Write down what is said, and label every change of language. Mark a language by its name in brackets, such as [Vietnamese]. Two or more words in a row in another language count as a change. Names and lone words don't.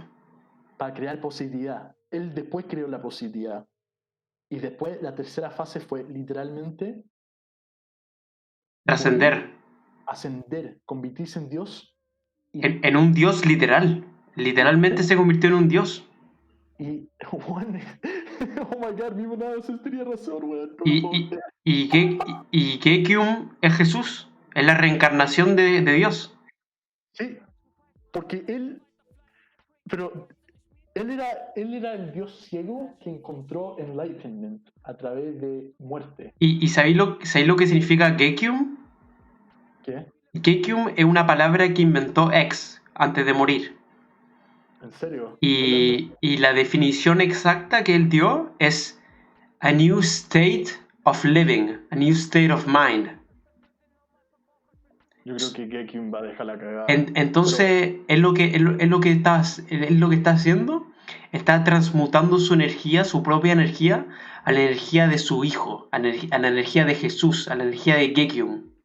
[Spanish] para crear positividad. Él después creó la positividad. Y después la tercera fase fue literalmente Trascender morir, ascender, convertirse en Dios y, en un dios literal. Literalmente se convirtió en un dios. y Juan, [English] oh my god, [Spanish] mi manada tenía razón, weón, no lo Y, puedo y, creer. y Gekium es Jesús, es la reencarnación de Dios. Sí, porque pero él era el Dios ciego que encontró enlightenment a través de muerte. ¿Y sabéis lo que significa Gekium? ¿Qué? Gekium es una palabra que inventó X antes de morir. ¿En serio? Hablando Y la definición exacta que él dio es [English] a new state of living, a new state of mind. [Spanish] yo creo que Gekim va a dejar la cagada. Pero Entonces, es lo que está haciendo, está transmutando su energía, su propia energía, a la energía de su hijo, a la energía de Jesús, a la energía de Gekium.